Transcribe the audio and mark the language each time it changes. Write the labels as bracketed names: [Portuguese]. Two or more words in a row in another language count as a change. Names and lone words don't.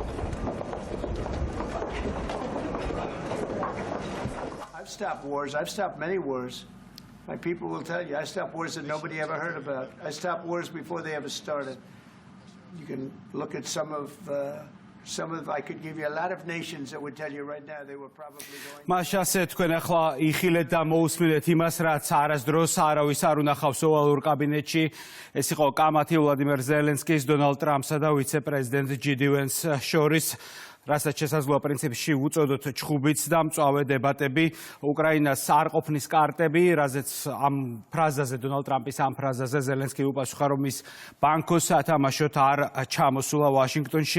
[English] I've stopped wars. I've stopped many wars. My people will tell you, I stopped wars that nobody ever heard about. I stopped wars before they ever started. You can look at some of, I could give you a lot of nations that would tell you right now they were probably going. [Georgian] მაშასე თქვენ ახლა იხილეთ და მოусმინეთ იმას, რაც არასდროს არავის არ უნახავს ოვალურ კაბინეტში. ეს იყო კამათი ვლადიმერ ზელენსკის, დონალდ ტრამპსა და ვიცე-პრეზიდენტ ჯედი ვენს შორის. რასაც შესაძლოა პრინციპში უწოდოთ ჩხუბიც და მწვავე დებატები, უკრაინას არ ყოფნის კარტები, რაზეც ამ ფრაზაზე დონალდ ტრამპის ამ ფრაზაზე ზელენსკი უპასუხა, რომ ის ბანკოს ათამაშოთ არ ჩამოსულა ვაშინგტონში.